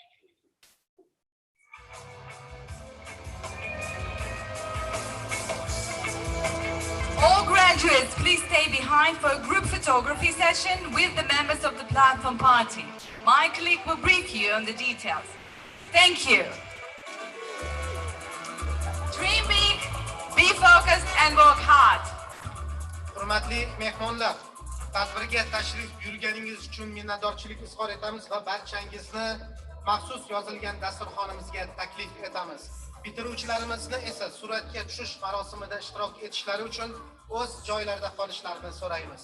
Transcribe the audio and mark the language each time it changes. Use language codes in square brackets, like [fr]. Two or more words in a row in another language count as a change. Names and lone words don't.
[en] All graduates, please stay behind for a group photography session with the members of the platform party. My colleague will brief you on the details. Thank you. Dream big, be focused and work hard. [uz] Hurmatli mehmonlar, tadbirga tashrif buyurganingiz uchun minnatdorchilik izhor etamiz va barchangizni maxsus yozilgan dasturxonimizga taklif etamiz. Bitiruvchilarimizni esa suratga tushish marosimida ishtirok etishlari uchun o'z joylarida qolishlarini so'raymiz.